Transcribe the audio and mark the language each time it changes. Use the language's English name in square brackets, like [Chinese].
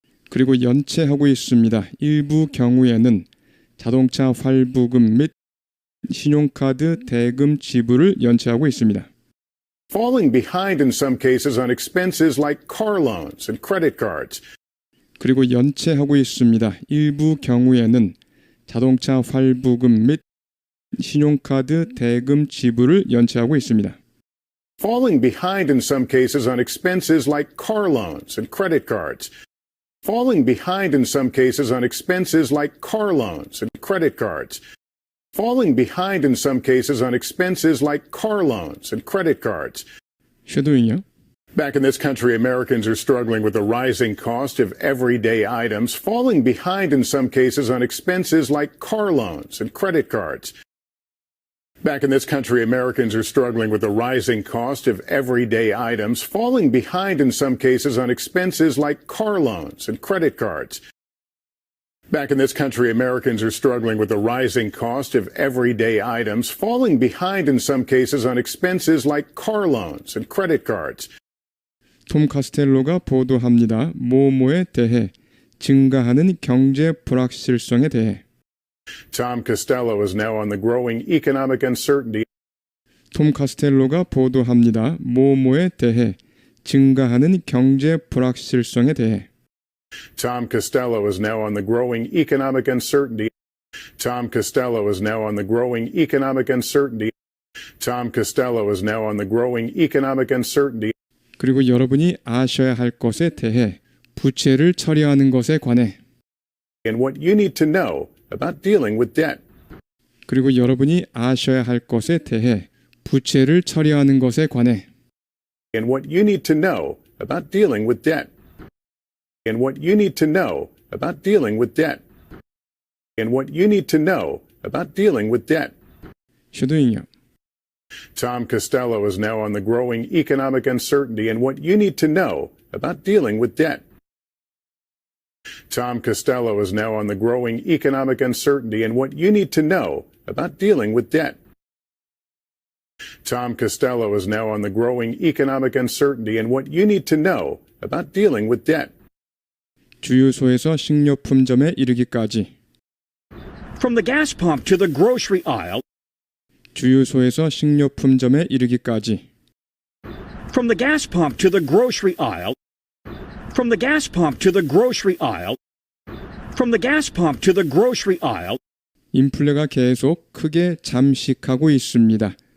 [Korean] 그리고 연체하고 있습니다. 일부 경우에는 자동차 활부금 및 신용카드 대금 지불을 연체하고 있습니다. [English] Falling behind in some cases on expenses like car loans and credit cards. [Korean] 그리고 연체하고 있습니다. 일부 경우에는 자동차 활부금 및 신용카드 대금 지불을 연체하고 있습니다. [English] Falling behind in some cases on expenses like car loans and credit cards. Falling behind in some cases on expenses like car loans and credit cards. Falling behind in some cases on expenses like car loans and credit cards. [Korean] 쉐도잉요? [English] Back in this country, Americans are struggling with the rising cost of everyday items, falling behind in some cases on expenses like car loans and credit cards. Back in this country, Americans are struggling with the rising cost of everyday items, falling behind in some cases on expenses like car loans and credit cards. Back in this country, Americans are struggling with the rising cost of everyday items, falling behind in some cases on expenses like car loans and credit cards. [Korean] 톰 카스텔로가 보도합니다. 뭐뭐에 대해 증가하는 경제 불확실성에 대해. [English] Tom Costello is now on the growing economic uncertainty. [Korean] 톰 카스텔로가 보도합니다. 뭐뭐에 대해 증가하는 경제 불확실성에 대해. [English] Tom Costello is now on the growing economic uncertainty. Tom Costello is now on the growing economic uncertainty. Tom Costello is now on the growing economic uncertainty. [Korean] 그리고 여러분이 아셔야 할 것에 대해 부채를 처리하는 것에 관해. [English] And what you need to know about dealing with debt. [Korean] 그리고 여러분이 아셔야 할 것에 대해 부채를 처리하는 것에 관해. [English] And what you need to know about dealing with debt. And what you need to know about dealing with debt. And what you need to know about dealing with debt. [Korean] 쉐도잉요. [English] Tom Costello is now on the growing economic uncertainty and what you need to know about dealing with debt. Tom Costello is now on the growing economic uncertainty and what you need to know about dealing with debt. Tom Costello is now on the growing economic uncertainty and what you need to know about dealing with debt. [Korean] 주유소에서 식료품점에 이르기까지. [English] From the gas pump to the grocery aisle. [Korean] 주유소에서 식료품점에 이르기까지. [English] From the gas pump to the grocery aisle. From the gas pump to the grocery aisle. From the gas pump to the grocery aisle. [Korean] 인플레가 계속 크게 잠식하고 있습니다.